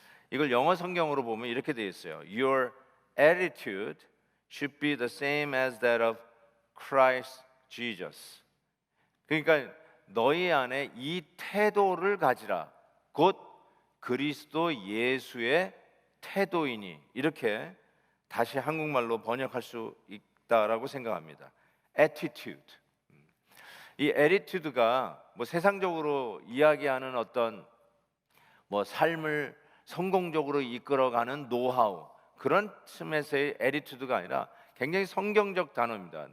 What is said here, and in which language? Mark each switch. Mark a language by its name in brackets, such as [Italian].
[Korean] 이걸 영어 성경으로 보면 이렇게 되어 있어요. [English] Your attitude should be the same as that of Christ Jesus. [Korean] 그러니까 너희 안에 이 태도를 가지라 곧 그리스도 예수의 태도이니, 이렇게 다시 한국말로 번역할 수 있다라고 생각합니다. [English] attitude. [Korean] 이 attitude가 세상적으로 이야기하는 어떤 삶을 성공적으로 이끌어가는 노하우, 그런 틈에서의 attitude가 아니라 굉장히 성경적 단어입니다.